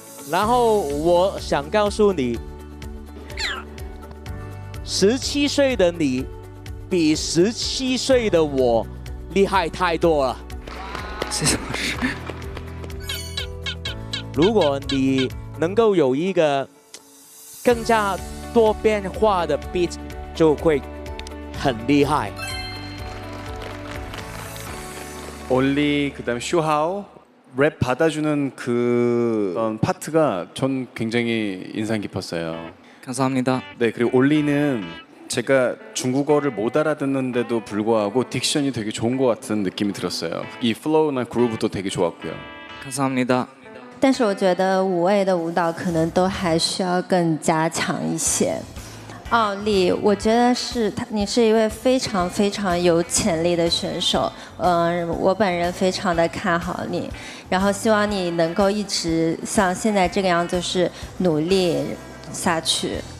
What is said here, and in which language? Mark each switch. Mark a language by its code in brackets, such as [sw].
[zh] 然后我想告诉你，17岁的你比17岁的我厉害太多了。谢谢老师。如果你能够有一个更加多变化的 beat， 就会很厉害。 [ko] 올리 그다음 쇼하오 랩 받아주는 그 파트가 전 굉장히 인상 깊었어요. 감사합니다. 네, 그리고 올리는 제가 중국어를 못 알아듣는데도 불구하고 딕션이 되게 좋은 것 같은 느낌이 들었어요. 이 플로우나 그루브도 되게 좋았고요. 감사합니다. [zh] 但是我觉得5位的舞蹈可能都还需要更加强一些。奥利，我觉得你是一位非常非常有潜力的选手，我本人非常的看好你，然后希望你能够一直像现在这个样子，就是努力下去。